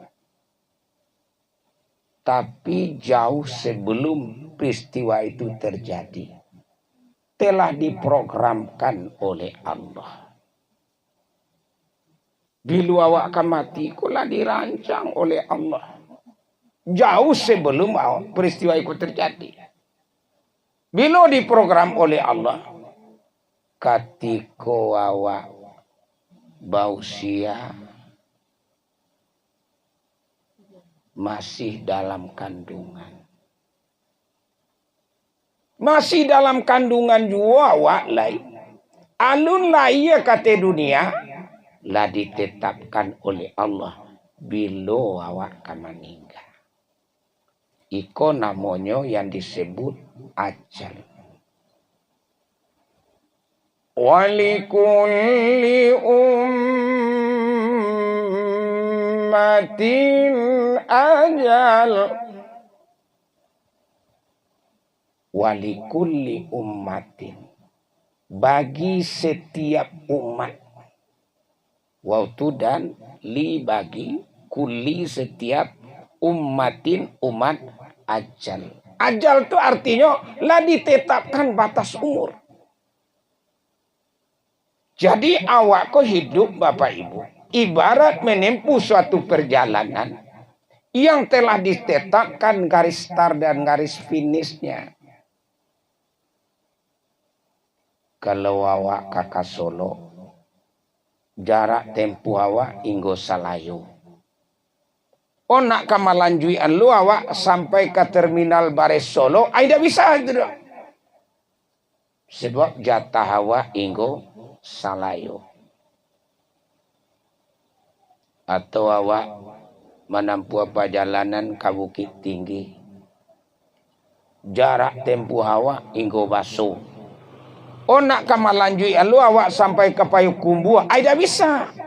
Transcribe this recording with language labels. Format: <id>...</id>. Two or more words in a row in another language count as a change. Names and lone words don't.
<id>Tapi jauh sebelum peristiwa itu terjadi, telah diprogramkan oleh Allah. Bila awak akan mati, telah dirancang oleh Allah. Jauh sebelum peristiwa itu terjadi. Bila diprogram oleh Allah, ketika awak bausia masih dalam kandungan.</id> <min>Masih dalam kandungan jua awak lai. Alun lai ya kata dunia lah ditetapkan oleh Allah bila awak akan meninggal. Iko namanya yang disebut ajal.</min> <ar>ولكل أمة أجل. ولكل أمة,</ar> <id>bagi setiap umat. Waktu dan li bagi kulli setiap ummatin umat ajal. Ajal itu artinya lah ditetapkan batas umur. Jadi awak kok hidup Bapak Ibu ibarat menempuh suatu perjalanan yang telah ditetapkan garis start dan garis finishnya.</id> <min>Kalau awak kakak Solo, jarak tempuh awak inggo Salayu. Nak kamalanjui lu awak sampai ke terminal Bares Solo, tidak bisa itu dong. Sebab jatah awak inggo Salayu.</min> <id>Atau awak menempuh perjalanan ke Bukit Tinggi.</id> <min>Jarak tempuh awak inggo Baso. Nak kamalanjui lu awak sampai ke Payakumbuh, tidak bisa.</min>